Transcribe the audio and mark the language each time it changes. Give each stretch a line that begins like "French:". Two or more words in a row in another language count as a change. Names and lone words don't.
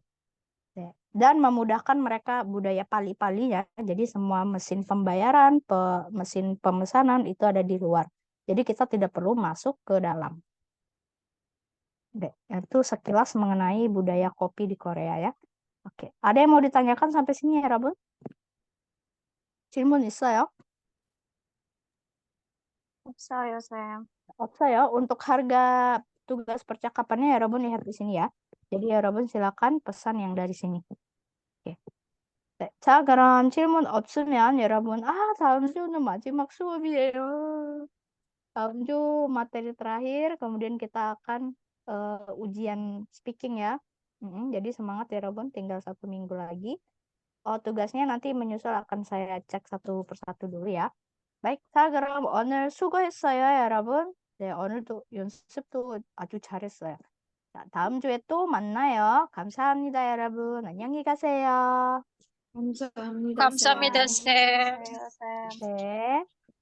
Indonesian: Dan memudahkan mereka budaya pali-pali ya. Jadi semua mesin pembayaran, mesin pemesanan itu ada di luar. Jadi kita tidak perlu masuk ke dalam. Oke, itu sekilas mengenai budaya kopi di Korea ya. Oke, ada yang mau ditanyakan sampai sini ya, Rabun?
Korean: 질문 있어요? 없어요, 쌤. 없어요.
Indonesian: Untuk harga tugas percakapannya ya, Rabun lihat di sini ya. Jadi ya, Rabun silakan pesan yang dari sini. Oke.
Korean: 네, 자, 그럼 질문 없으면 여러분, 다음 주는 마지막 수업이에요. 다음 주
Indonesian: materi terakhir, kemudian kita akan ujian speaking ya. Jadi semangat ya, 여러분. Tinggal 1 minggu lagi. tugasnya nanti menyusul akan saya cek satu persatu dulu ya.
Korean: 바ik, 자, 그럼 오늘 수고했어요, 여러분. 네, 오늘도 연습도 아주 잘했어요. 자, 다음 주에 또 만나요. 감사합니다, 여러분. 안녕히 가세요. 감사합니다. 감사합니다, 쌤. 쌤. 안녕히 계세요, 쌤. 네.